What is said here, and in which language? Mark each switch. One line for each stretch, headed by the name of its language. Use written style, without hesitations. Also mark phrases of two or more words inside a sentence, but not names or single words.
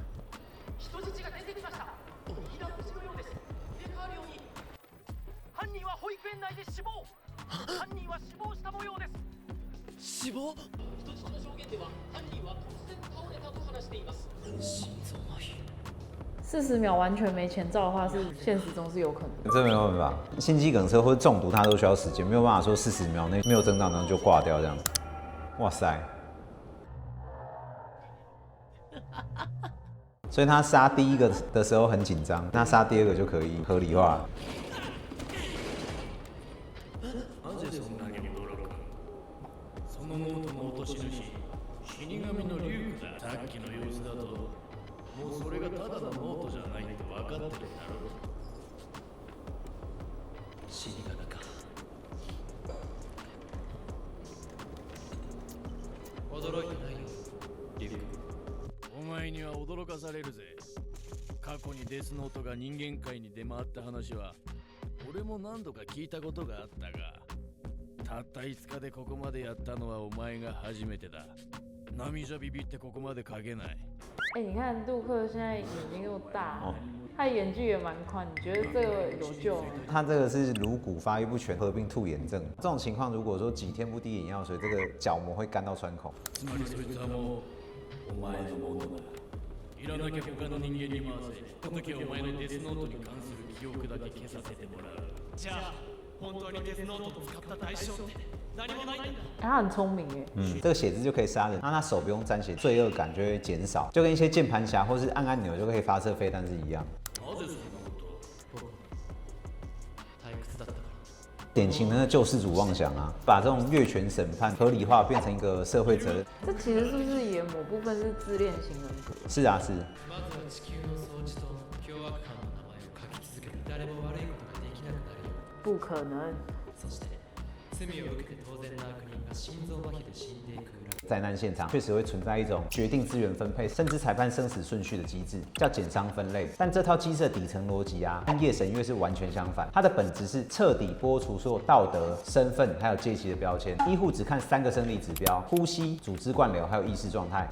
Japanese: 人質が出てきました。大きな星のようです。入れ替わるように。犯人は保育園内で死亡。犯人は死亡した模様です。死亡？人質の証言では犯人は突然倒れたと話しています。心臓麻痺。
Chinese: 40 秒完全没前兆的话，是现实中是有可能。这没有办法，心肌梗塞或者中毒，它都需要时间，没有办法说40秒内没有征兆，然后就挂掉这样。哇塞！所以他杀第一个的时候很紧张，那殺第二个就可以合理化了。
Japanese: なぜそんなに驚く？そのノートの落とし主、死神のリュウクだ。さっきの様子だと、もうそれがただのノートじゃないって分かってるだろう。死神か。驚いてないよ、リュウク。お前には驚かされるぜ。過去にデスノートが人間界に出回った話は俺も何度か聞いたことがあったが、たった5日でここまでやったのはお前が初めてだ。波じゃビビってここまで書けない。
Chinese: 你看杜克现在眼睛那么大，他的眼距也蛮宽，你觉得这个有救吗？他这个是颅骨发育不全合并兔眼症，这种情况如果说几天不滴眼药水，这个角膜会干到穿孔。
Japanese: つまりそいつはもうお前のものだ。いらなきゃ他の人間に回せ。この時はお前のデスノートに関する記憶だけ消させてもらう。じゃあ本当にデスノートを使った対象って何もないんだ。
Chinese: 他很聪明耶。这个血字就可以殺人，那他手不用沾血，罪恶感就会减少，就跟一些键盘侠或是按按钮就可以发射飞弹是一样。
Japanese: なぜそんなこと？退屈だったから。
Chinese: 典型的那救世主妄想啊，把这种越权审判合理化，变成一个社会责任。这其实是不是也某部分是自恋型人格？是啊，是。
Japanese: まずは地球の掃除と凶悪犯の名前を書き続ける。誰も悪いことができなくなるよ。
Chinese: 不可能。
Japanese: そして罪を受けて当然な悪人が心臓麻痺で死んでいく裏。
Chinese: 灾难现场确实会存在一种决定资源分配，甚至裁判生死顺序的机制，叫减伤分类。但这套机制的底层逻辑啊，跟夜神月是完全相反。它的本质是彻底剥除所有道德、身份还有阶级的标签。医护只看3个生理指标：呼吸、组织灌流还有意识状态。